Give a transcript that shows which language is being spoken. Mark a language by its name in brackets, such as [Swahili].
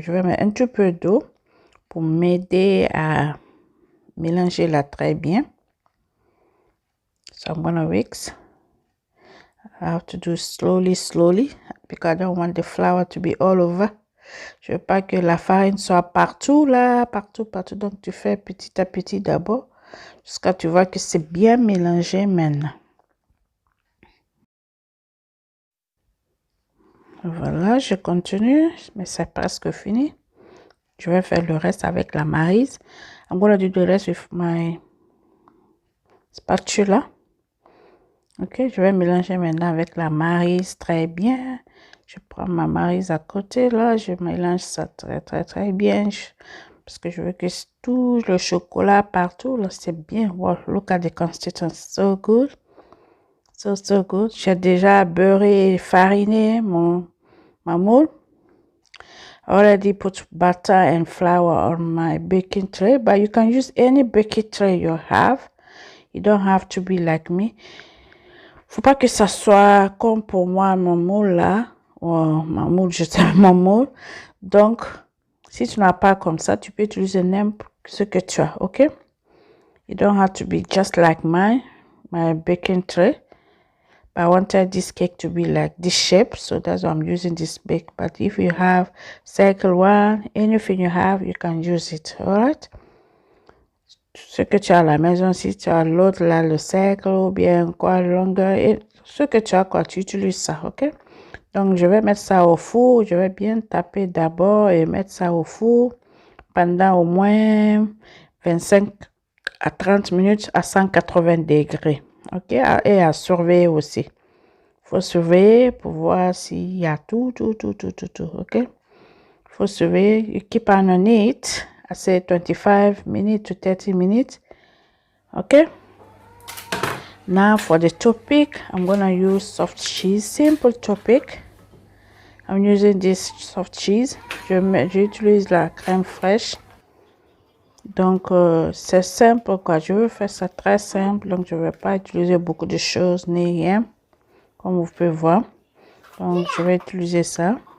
[French] Je vais mettre un tout peu d'eau pour m'aider à mélanger là très bien. [English] So I'm gonna mix. I have to do slowly because I don't want the flour to be all over. [French] Je veux pas que la farine soit partout là, partout. Donc tu fais petit à petit d'abord jusqu'à tu vois que c'est bien mélangé maintenant. Voilà, je continue, mais c'est presque fini. Je vais faire le reste avec la maryse. [English] I'm gonna do the rest with my spatula. [French] Ok, je vais mélanger maintenant avec la maryse très bien. Je prends ma maryse à côté là, je mélange ça très bien. Parce que je veux que tout le chocolat partout là, c'est bien. [English] Wow, look at the consistency, so good. So good. [French] J'ai déjà beurré et fariné ma moule. [English] Already put butter and flour on my baking tray, but you can use any baking tray you have. You don't have to be like me. [French] Faut pas que ça soit comme pour moi mon moule là. Oh, ma moule, je sais mon moule. Donc, si tu n'as pas comme ça, tu peux utiliser n'importe ce que tu as, ok? [English] You don't have to be just like my baking tray. I wanted this cake to be like this shape, so that's why I'm using this bake. But if you have circle one, anything you have, you can use it. [French] All right. Ce que tu as à la maison, si tu as l'autre là, le cercle ou bien quoi, longueur, et ce que tu as quoi, tu utilises ça, ok? Donc je vais mettre ça au four. Je vais bien taper d'abord et mettre ça au four pendant au moins 25 à 30 minutes à 180 degrés. Ok, et à surveiller aussi. Il faut surveiller pour voir s'il y a tout. Ok, il faut surveiller. You keep on it. [English] I say 25 minutes to 30 minutes. Okay. Now for the topic, I'm gonna use soft cheese, simple topic. I'm using this soft cheese. [French] J'utilise la crème fraîche. Donc, c'est simple quoi. Je veux faire ça très simple. Donc, je ne vais pas utiliser beaucoup de choses ni rien. Comme vous pouvez voir. Donc, je vais utiliser ça.